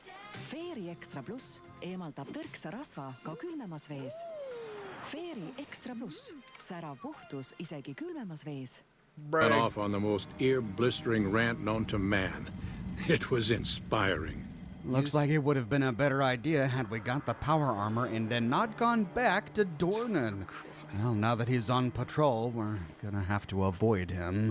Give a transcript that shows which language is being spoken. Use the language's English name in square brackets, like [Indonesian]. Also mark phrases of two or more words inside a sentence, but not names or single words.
[Estonian] Fairy Extra Plus eemaldab tõrksa rasva ka külmemas vees. Fairy Extra Plus, särav puhtus isegi külmemas vees. [English] Went off on the most ear-blistering rant known to man. It was inspiring. Looks like it would have been a better idea had we got the power armor and then not gone back to Dornan. Well, now that he's on patrol, we're gonna have to avoid him.